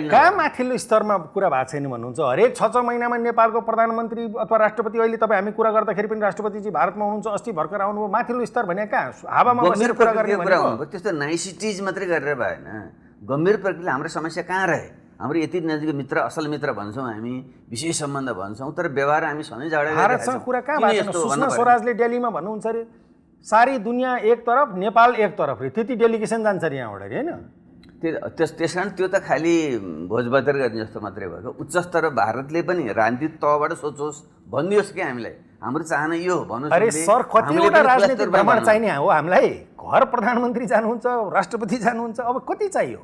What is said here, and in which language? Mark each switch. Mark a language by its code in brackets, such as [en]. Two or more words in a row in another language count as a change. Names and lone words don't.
[ne] कहाँ माथिल्लो स्तरमा कुरा भएको छैन भन्नुहुन्छ? हरेक 6 महिनामा नेपालको प्रधानमन्त्री अथवा राष्ट्रपति, अहिले तपाईँ हामी कुरा गर्दाखेरि पनि राष्ट्रपतिजी भारतमा हुनुहुन्छ, अस्ति भर्खर आउनुभयो। माथिल्लो स्तर भने कहाँ? हावामा बसेर कुरा गर्ने कुरा हुनुभयो। त्यस्तो नाइसिटिज मात्रै गरेर भएन। गम्भीर प्रक्रिया हाम्रो समस्या कहाँ रहे? हाम्रो यति नजिक मित्र, असल मित्र भन्छौँ हामी, विशेष सम्बन्ध भन्छौँ, तर व्यवहार हामी सधैँ झगडा भारतसँग कुरा कहाँ भएको? सुषमा स्वराजले दिल्लीमा भन्नुहुन्छ [hi] अरे सारी दुनियाँ एक तरफ नेपाल एक तरफ [ne] रे, त्यति डेलिगेसन जान्छ अरे यहाँबाट होइन? त्यस कारण त्यो त खालि भोजभतेर गर्ने जस्तो मात्रै भएको। उच्च स्तर भारतले पनि राजनीतिक तहबाट सोचोस्, भनिदियोस् कि हामीलाई हाम्रो चाहना यो हो भन्नुहोस्। अरे सर, कतिवटा राजनीतिक भ्रमण चाहिने हो हामीलाई? घर प्रधानमन्त्री जानुहुन्छ, राष्ट्रपति जानुहुन्छ, अब कति चाहियो?